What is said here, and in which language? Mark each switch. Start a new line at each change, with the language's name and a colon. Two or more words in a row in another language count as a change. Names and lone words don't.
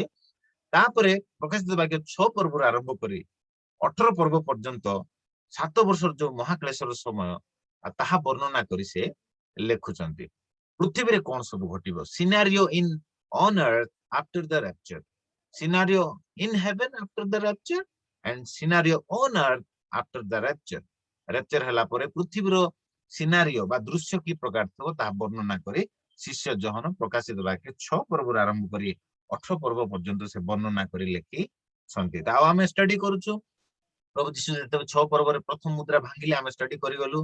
Odia: ତାପରେ ପ୍ରକାଶିତ ବାକ୍ୟ 6 ପର୍ବରୁ ଆରମ୍ଭ କରି 18 ପର୍ବ ପର୍ଯ୍ୟନ୍ତ 7 ବର୍ଷର ଯୋଉ ମହାକ୍ଲେଶର ସମୟ ତାହା ବର୍ଣ୍ଣନା କରି ସେ ଲେଖୁଛନ୍ତି। ପୃଥିବୀରେ କଣ ସବୁ ଘଟିବ
English: scenario in on earth after the rapture, scenario in heaven after the rapture and scenario on earth after the rapture।
Odia: ରାପ୍ଚର ହେଲା ପରେ ପୃଥିବୀର ସିନାରିଓ ବା ଦୃଶ୍ୟ କି ପ୍ରକାର ଥିବ ତାହା ବର୍ଣ୍ଣନା କରି ଶିଷ୍ୟ ଯୋହନ ପ୍ରକାଶିତ ବାକ୍ୟ 6 ପର୍ବରୁ ଆରମ୍ଭ କରି 18 ପର୍ବ ପର୍ଯ୍ୟନ୍ତ ସେ ବର୍ଣ୍ଣନା କରି ଲେଖିଛନ୍ତି। ଆଉ ଆମେ ଷ୍ଟଡି କରୁଛୁ ପ୍ରଭୁ ଯୀଶୁ ଯେତେବେଳେ 6 ପର୍ବରେ ପ୍ରଥମ ମୁଦ୍ରା ଭାଙ୍ଗିଲେ ଆମେ ଷ୍ଟଡି କରିଗଲୁ।